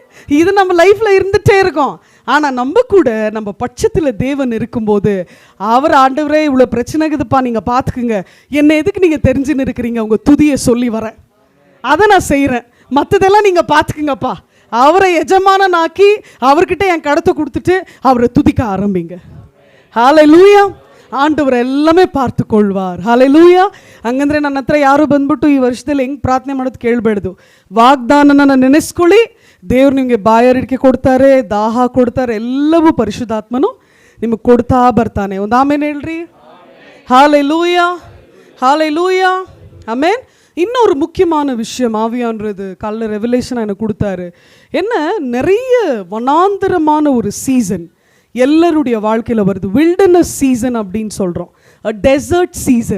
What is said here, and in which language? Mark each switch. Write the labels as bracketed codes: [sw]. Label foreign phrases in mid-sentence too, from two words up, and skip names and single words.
[ta] இது நம்ம லைஃப்ல இருந்துட்டே இருக்கோம். ஆனா நம்ம கூட நம்ம பட்சத்துல தேவன் இருக்கும்போது அவர் ஆண்டவரே இவ்வளவு பிரச்சனை இருக்குதுப்பா, நீங்க பாத்துக்குங்க, என்ன எதுக்கு நீங்க தெரிஞ்சுன்னு இருக்கிறீங்க, உங்க துதியை சொல்லி வரேன், அதை நான் செய்யறேன், மற்றதெல்லாம் நீங்க பாத்துக்குங்கப்பா. அவரை எஜமானனாக்கி அவர்கிட்ட என் கடத்தை கொடுத்துட்டு அவரை துதிக்க ஆரம்பிங்க. ஹalleluya. ஆண்டவர் எல்லாமே பார்த்துக்கொள்வார். ஹல்லேலூயா. [kn] ಹಂಗಂದ್ರೆ ನನ್ನ ಹತ್ರ ಯಾರು ಬಂದ್ಬಿಟ್ಟು ಈ ವರ್ಷದಲ್ಲಿ ಹೆಂಗೆ ಪ್ರಾರ್ಥನೆ ಮಾಡೋದು ಕೇಳಬೇಡ್ದು. ವಾಗ್ದಾನನ ನೆನೆಸ್ಕೊಳ್ಳಿ. ದೇವ್ರು ನಿಮಗೆ ಬಾಯಾರಿಕೆ ಕೊಡ್ತಾರೆ, ದಾಹ ಕೊಡ್ತಾರೆ, ಎಲ್ಲವೂ ಪರಿಶುದ್ಧಾತ್ಮನು ನಿಮಗೆ ಕೊಡ್ತಾ ಬರ್ತಾನೆ. ಒಂದು ಆಮೇನ್ ಹೇಳ್ರಿ. [ta] ஹalleluya, ஹalleluya, ஆமென். இன்னொரு முக்கியமான விஷயம் ஆவியான்றது காலைல ரெவலேஷன் எனக்கு கொடுத்தாரு. என்ன, நிறைய வனாந்தரமான ஒரு சீசன் எல்லாருடைய வாழ்க்கையில் வருது. [en] wilderness season [ta] அப்படின்னு சொல்கிறோம், [en] desert season.